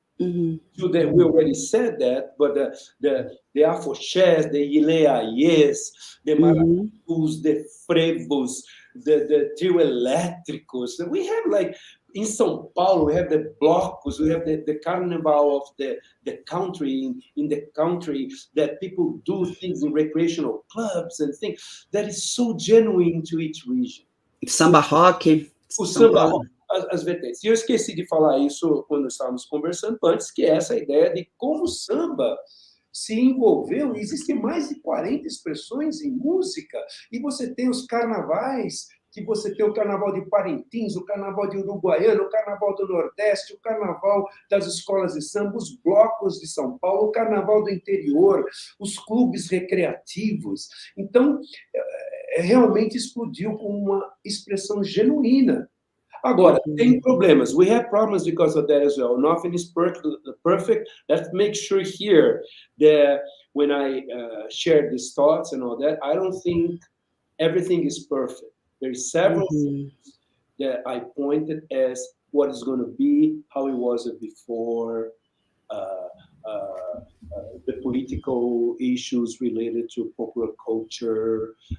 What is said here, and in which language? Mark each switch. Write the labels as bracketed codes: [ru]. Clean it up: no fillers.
[en] To the, we already said that, but the afoxés, the ileaiês, the maracus, the frevos, the trio elétricos. We have like in São Paulo, we have the blocos, we have the carnival of the country, in the country, that people do things in recreational clubs and things that is so genuine to each region. Samba rock. [pt] O samba rock, as vertentes. E eu esqueci de falar isso quando estávamos conversando antes, que é essa ideia de como o samba se envolveu, e existem mais de 40 expressões em música, e você tem os carnavais, que você tem o Carnaval de Parintins, o Carnaval de Uruguaiana, o Carnaval do Nordeste, o Carnaval das escolas de samba, os blocos de São Paulo, o Carnaval do interior, os clubes recreativos. Então, realmente explodiu com uma expressão genuína. Agora, tem problemas. [en] We have problems because of that as well. Nothing is perfect. Let's make sure here that when I share these thoughts and all that, I don't think everything is perfect. There's several things that I pointed as what is going to be, how it was before, the political issues related to popular culture.